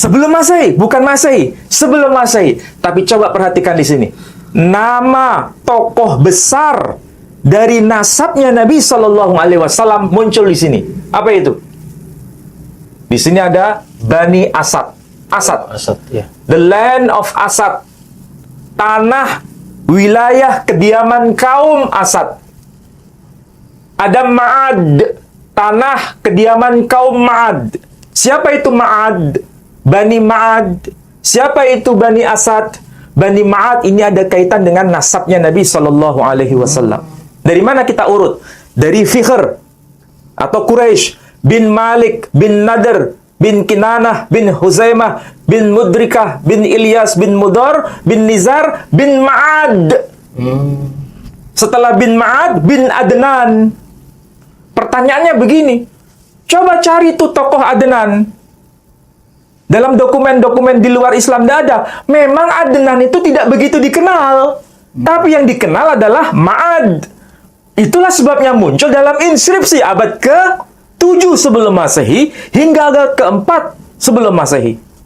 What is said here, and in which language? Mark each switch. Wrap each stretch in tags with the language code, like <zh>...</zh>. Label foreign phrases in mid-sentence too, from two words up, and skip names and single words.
<id>Sebelum Masehi, bukan Masehi. Sebelum Masehi. Tapi coba perhatikan di sini. Nama tokoh besar dari nasabnya Nabi</id> <ar>صلى الله عليه وسلم</ar> <id>muncul di sini. Apa itu? Di sini ada Bani Asad. Asad. Asad ya.</id> <en>The land of Asad.</en> <id>Tanah, wilayah kediaman kaum Asad. Ada Ma'ad. Tanah kediaman kaum Ma'ad. Siapa itu Ma'ad? Bani Ma'ad. Siapa itu Bani Asad? Bani Ma'ad ini ada kaitan dengan nasabnya Nabi</id> <ar>صلى الله عليه وسلم.</ar> <id>Dari mana kita urut? Dari Fikhr atau Quraisy bin Malik bin Nadr bin Kinanah bin Huzaimah bin Mudrikah bin Ilyas bin Mudar bin Nizar bin Ma'ad. Setelah bin Ma'ad bin Adnan. Pertanyaannya begini. Coba cari tuh tokoh Adnan. Dalam dokumen-dokumen di luar Islam tidak ada. Memang Adnan itu tidak begitu dikenal. Tapi yang dikenal adalah Ma'ad. Itulah sebabnya muncul dalam inskripsi abad ke-7 sebelum Masehi hingga abad ke-4 sebelum Masehi.</id>